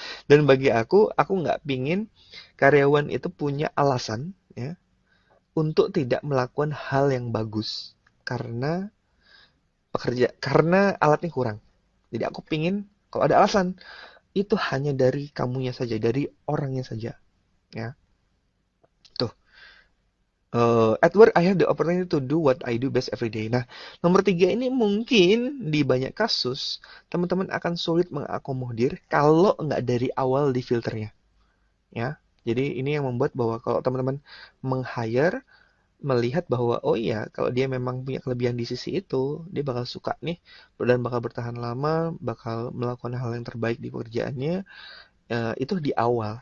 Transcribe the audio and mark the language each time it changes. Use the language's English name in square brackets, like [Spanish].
[Indonesian] Dan bagi aku nggak pingin karyawan itu punya alasan ya untuk tidak melakukan hal yang bagus karena karena alatnya kurang. Jadi aku pingin kalau ada alasan itu hanya dari kamunya saja, dari orangnya saja, ya. Tuh, [English] at work I have the opportunity to do what I do best every day. [Indonesian] Nah, nomor tiga ini mungkin di banyak kasus teman-teman akan sulit mengakomodir kalau nggak dari awal di filternya, ya. Jadi ini yang membuat bahwa kalau teman-teman meng-hire, melihat bahwa oh iya kalau dia memang punya kelebihan di sisi itu, dia bakal suka nih dan bakal bertahan lama, bakal melakukan hal yang terbaik di pekerjaannya, itu di awal.